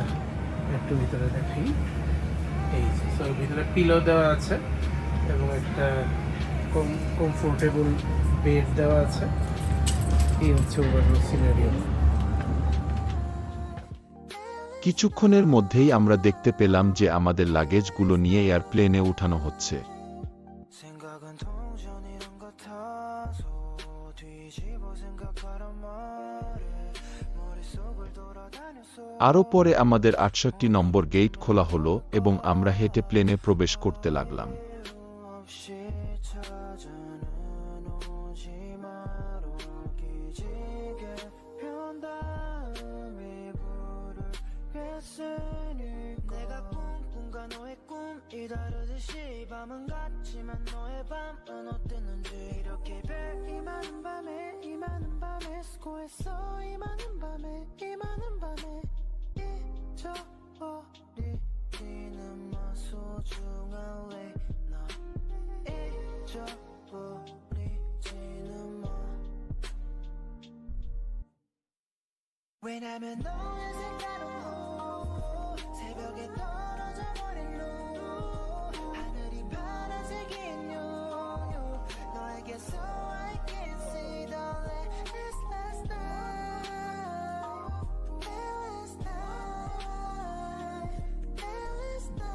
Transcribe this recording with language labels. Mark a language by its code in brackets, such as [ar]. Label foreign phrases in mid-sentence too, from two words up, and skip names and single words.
[bn] একটু ভিতরে দেখি, এই ভিতরে পিলো দেওয়া আছে এবং একটা [en] comfortable bed [bn] দেওয়া আছে। এই হচ্ছে [en] overall scenario. [bn] কিছুক্ষণের মধ্যেই আমরা দেখতে পেলাম যে আমাদের লাগেজগুলো নিয়ে এয়ারপ্লেনে উঠানো হচ্ছে। [ko] 생각은 동전이란 같아서 뒤집어 생각하란 말에 머릿속을 돌아다녔어 [bn] আরও পরে আমাদের ৬৮ নম্বর গেট খোলা হলো এবং আমরা হেঁটে প্লেনে প্রবেশ করতে লাগলাম। [ko] 없이 찾아는 오지 마로 기지개 편 다음에 부르겠으니 내가 꿈꾼과 너의 꿈이 다르듯이 밤은 같지만 너의 밤은 어땠는지 이렇게 이 많은 밤에 수고했어 이 많은 밤에 잊어버리지는 마 소중한 [en] late night [ko] 잊어버리지는 마 왜냐면 너의 색다른 blue 새벽에 떨어져 버린 루 하늘이 파란색인 요요 너에게서 [en] I can see the last night last night last